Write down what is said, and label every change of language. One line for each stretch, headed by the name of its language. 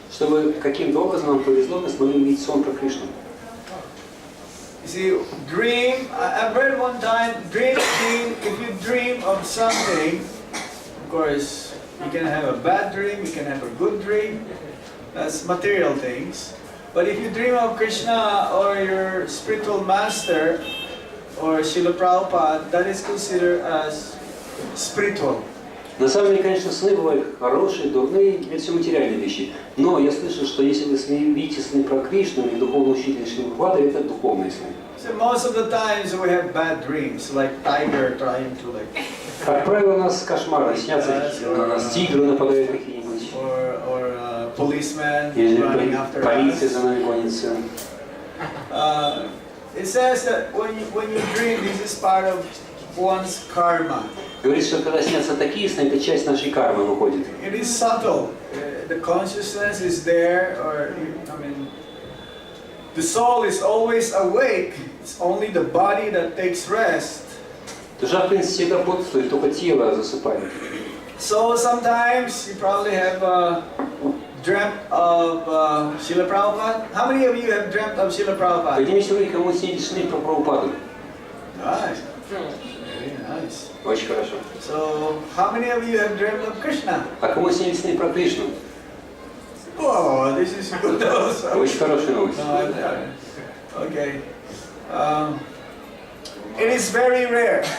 Russian: Чтобы каким-то образом нам повезло, мы сможем видеть сон про Кришну.
English: You see, dream, I've read one time, if you dream of something, of course, you can have a bad dream, you can have a good dream, that's material things. But if you dream of Krishna or your spiritual master or Srila Prabhupada, that is considered as spiritual.
Russian: На самом деле, конечно, сны бывают хорошие, дурные, это все материальные вещи. Но я слышал, что если вы видите сны про Кришну или духовного учителя Шрила Прабхупады, это духовные сны.
English: So most of the times we have bad dreams, like tiger trying to
Russian: Как правило, у нас кошмары снятся, на нас тигры нападают какие-нибудь.
English: or policemen
Russian: Или
English: running after
Russian: полиция
English: us.
Russian: за нами гонится.
English: It says that when you dream, this is part of one's karma.
Russian: Говорит, что когда снятся такие сны, это часть нашей кармы выходит.
English: It is subtle. The consciousness is there, or the soul is always awake. It's only the body that takes rest.
Russian: Душа, в принципе, всегда бодрствует, только тело засыпает.
English: So sometimes you probably have dreamt of Srila Prabhupada. How many of you have dreamt of Srila Prabhupada?
Russian: Поднимите руки, кому снились сны про Прабхупаду.
English: Nice. Very nice.
Russian: Очень хорошо.
English: So how many of you have dreamt of Krishna?
Russian: А кому снились сны про Кришну?
English: Oh, this is good also.
Russian: Очень хорошая новость.
English: Okay. It is very rare.